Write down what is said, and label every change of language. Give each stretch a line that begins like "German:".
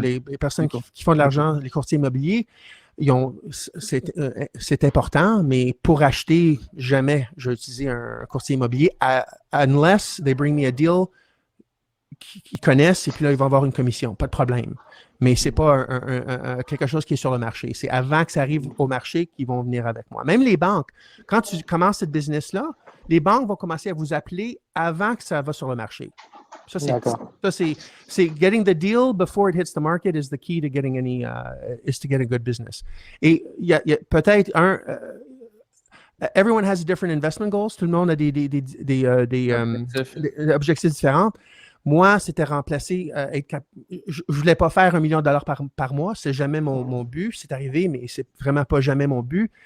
French: les personnes qui font de l'argent, les courtiers immobiliers. C'est important, mais pour acheter, jamais je vais utiliser un courtier immobilier
English: unless they bring me a deal
French: qu'ils connaissent et puis là, ils vont avoir une commission. Pas de problème. Mais c'est pas quelque chose qui est sur le marché. C'est avant que ça arrive au marché qu'ils vont venir avec moi. Même les banques, quand tu commences cette business-là, les banques vont commencer à vous appeler avant que ça va sur le marché. Ça, c'est
English: getting the deal before it hits the market is the key to getting is to get a good business.
French: Et il y a peut-être
English: everyone has different investment goals.
French: Tout le monde a des objectifs différents. Moi, c'était remplacer. Je ne voulais pas faire $1 million par mois. C'est jamais mon but. C'est arrivé, mais c'est vraiment pas jamais mon but.